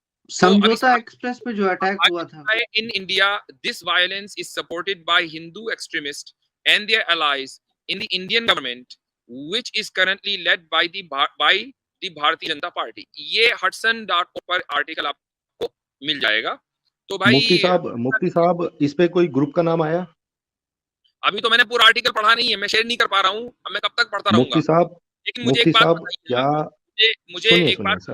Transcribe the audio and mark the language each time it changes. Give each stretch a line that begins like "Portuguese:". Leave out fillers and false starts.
Hindi: समझौता एक्सप्रेस पे जो अटैक हुआ था,
English: in India, this violence is supported by Hindu extremists and their allies in the Indian government, which is currently led by the Bharatiya Janata Party.
Hindi: ये hudson.org पर article आपको मिल जाएगा। तो भाई मुफ्ती साहब, इस पे कोई ग्रुप का नाम आया? अभी तो मैंने पूरा आर्टिकल पढ़ा नहीं है, मैं शेयर नहीं कर पा रहा हूँ। अब मैं कब तक पढ़ता रहूंगा? मुफ्ती साहब, लेकिन मुझे एक बात बताइए क्या? ना, मुझे सुनिए एक बात सुनिए सर।